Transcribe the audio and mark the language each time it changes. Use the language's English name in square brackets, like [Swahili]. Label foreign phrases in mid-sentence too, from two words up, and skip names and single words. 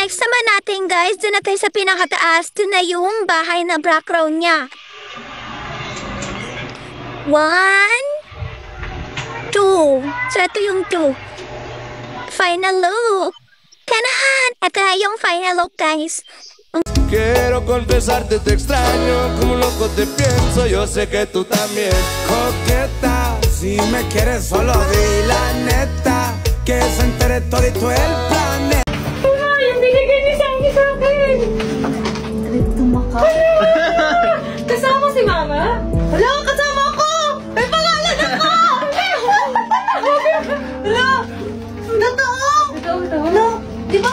[Filipino] Next naman natin, guys, doon na tayo sa pinakataas. Doon na yung bahay na background niya. 1, 2. So, ito yung 2. [English] Final look. [Filipino] Kanahan! Ito na yung [English] final look, [Filipino] guys. [Spanish] Quiero confesarte, te extraño, como loco te pienso, yo sé que tú también. Coqueta, si me quieres solo di la neta, que se entere todito el planeta. [Filipino] Ay, yung binigay ni Sammy sa akin! Tumaka. Kasama si Mama? Wala, kasama ako! May pangalan ako! Wala! Totoo! Wala! Di ba?